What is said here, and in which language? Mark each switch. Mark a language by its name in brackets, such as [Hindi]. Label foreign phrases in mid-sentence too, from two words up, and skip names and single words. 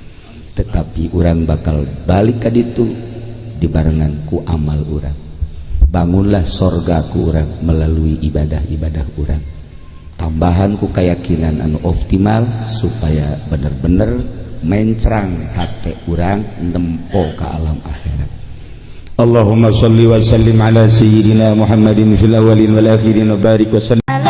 [Sundanese] Tetapi urang bakal balik ka ditu dibarengan ku amal urang. bangunlah sorga ku urang [Indonesian] melalui ibadah-ibadah [Sundanese] urang. Tambahan ku keyakinan anu optimal supaya bener-bener mencrang hati urang nempo [Indonesian] ke alam akhirat. [Arabic] اللهم صل وسلم على سيدنا محمد في الأولين والآخرين وبارك وسلم